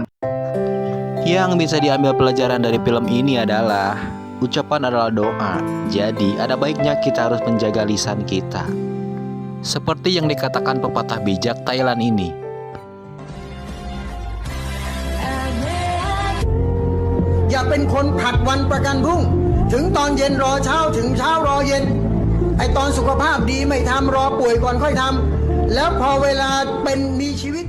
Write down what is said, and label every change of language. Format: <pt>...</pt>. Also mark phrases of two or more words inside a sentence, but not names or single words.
<id>Yang bisa diambil pelajaran dari film ini adalah ucapan adalah doa. Jadi ada baiknya kita harus menjaga lisan kita. Seperti yang dikatakan pepatah bijak Thailand ini.</id> <th>Ya เป็นคนผัดวันประกันพรุ่งถึงตอนเย็นรอเช้าถึงเช้ารอเย็นไอตอนสุขภาพดีไม่ทำรอป่วยก่อนค่อยทำแล้วพอเวลาเป็นมีชีวิต</th>